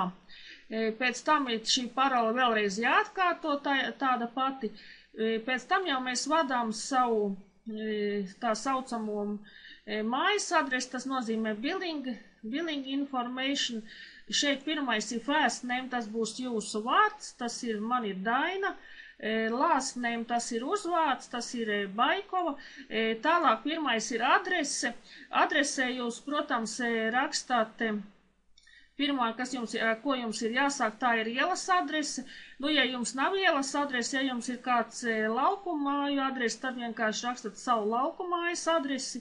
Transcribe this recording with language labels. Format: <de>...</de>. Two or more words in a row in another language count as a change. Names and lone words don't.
<lv>Pēc tam ir šī parole vēlreiz jāatkārto tāda pati. Pēc tam jau mēs vadām savu tā saucamo mājas adresi, tas nozīmē</lv> <en>billing information.</en> <lv>Šeit pirmais ir</lv> <en>first name,</en> <lv>tas būs jūsu vārds, man ir Daina.</lv> <en>Last name,</en> <lv>tas ir uzvārds, tas ir Baikova. Tālāk pirmais ir adrese. Adresē jūs, protams, rakstāt. Pirmā, ko jums ir jāsāk, tā ir ielas adrese. Ja jums nav ielas adrese, ja jums ir kāds laukumāju adrese, tad vienkārši rakstat savu laukumājas adresi.</lv>